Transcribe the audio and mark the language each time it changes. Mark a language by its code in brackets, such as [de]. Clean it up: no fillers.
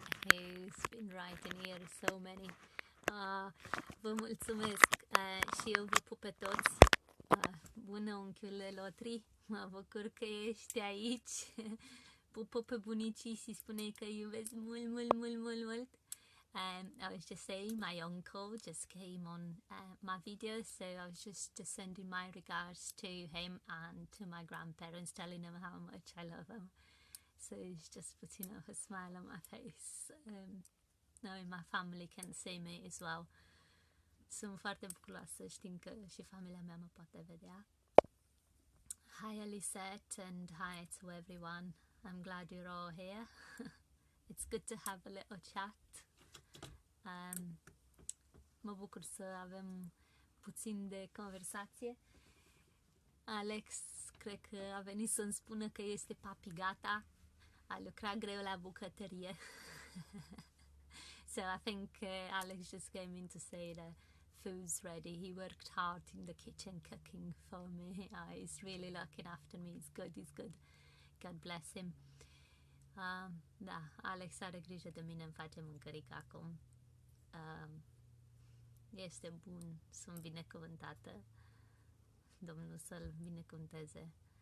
[en] Who's been writing here? So many. [ro] Vă mulțumesc și eu vă pup pe toți. Bună, unchiule Lotri, mă bucur că ești aici. Pupă pe bunicii și spune că iubesc mult. [en] I was just saying my uncle just came on my video, so I was just sending my regards to him and to my grandparents, telling them how much I love them. So it's just putting a smile on my face, knowing my family can see me as well. [ro] Sunt foarte bucuroasă știind că și familia mea mă poate vedea. [en] Hi Elisette, and hi to everyone. I'm glad you're all here. It's good to have a little chat. [ro] Mă bucur să avem puțin de conversație. Alex, cred că a venit să-mi spună că este papi gata. A lucrat greu la bucătărie. [en] So I think Alex just came in to say the food's ready. He worked hard in the kitchen cooking for me. He's really looking after me. He's good. God bless him. [ro] Da, Alex are grijă de mine, îmi face mâncărică acum. Este bun, sunt binecuvântată. Domnul să-l binecuvânteze.